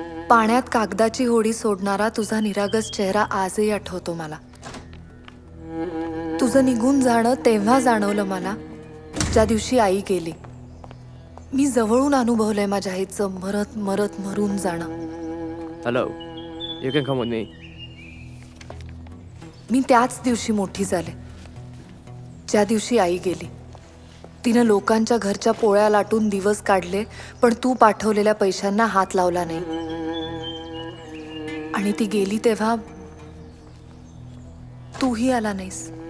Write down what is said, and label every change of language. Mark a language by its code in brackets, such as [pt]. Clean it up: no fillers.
[mr] पाण्यात कागदाची होडी सोडणारा तुझा निरागस चेहरा आजही आठवतो मला. तुझं निघून जाणं तेव्हा जाणवलं मला ज्या दिवशी आई गेली. मी जवळून अनुभवलंय माझ्या आईचं मरत मरत मरून जाणं. [en] Hello, you can come with me. [mr] मी त्याच दिवशी मोठी झाले ज्या दिवशी आई गेली. तिनं लोकांच्या घरच्या पोळ्या लाटून दिवस काढले, पण तू पाठवलेल्या पैशांना हात लावला नाही. आणि ती गेली तेव्हा तूही आला नाहीस.